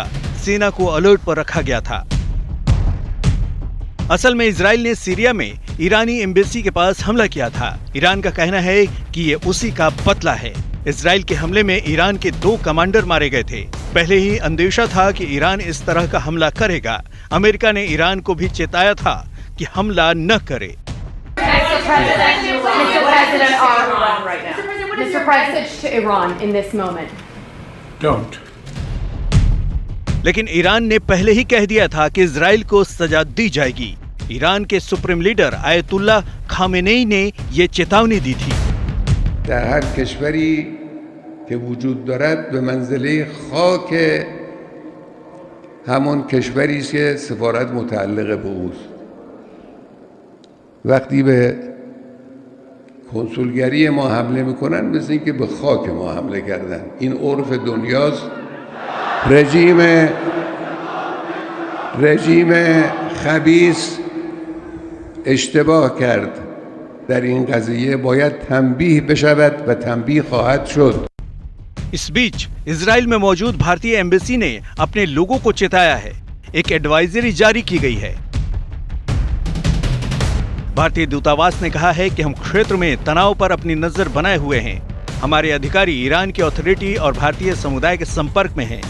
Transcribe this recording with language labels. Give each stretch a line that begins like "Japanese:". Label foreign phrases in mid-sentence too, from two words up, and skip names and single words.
Hindi: सेना को अलर्ट पर रखा गया था। असल में इजराइल ने सीरिया में ईरानी एम्बेसी के पास हमला किया था। ईरान का कहना है कि ये उसी का बदला है। इजराइल के हमले में ईरान के 2 कमांडर मारे गए थे। पहले ही अंदेशा था कि ईरान इस तरह का हमला करेगा। अमेरिका ने ईरान को भी चेताया था कि हमला न करे।
English: Mr. President, to Iran in this moment. Don't.
Hindi: लेकिन ईरान ने पहले ही कह दिया था कि इजराइल को सजा दी जाएगी। ईरान के सुप्रीम लीडर आयतुल्लाह खामेनेई ने ये चेतावनी दी थी।
Persian: در هر کشوری که وجود دارد به منزله خاک همون کشوری است که سفارت متعلق به اوست. وقتی به کنسولگری ما حمله میکنن مثل اینکه به خاک ما حمله کردن. این عرف دنیاست. رژیم خبیث اشتباه کرد. در این قضیه باید تنبیه بشود و تنبیه خواهد شد.
Hindi: इस बीच इजराइल में मौजूद भारतीय एम्बेसी ने अपने लोगों को चेताया है। एक एडवाइजरी जारी की गई है। भारतीय दूतावास ने कहा है कि हम क्षेत्र में तनाव पर अपनी नजर बनाए हुए हैं। हमारे अधिकारी ईरान की अथॉरिटी और भारतीय समुदाय के संपर्क में हैं।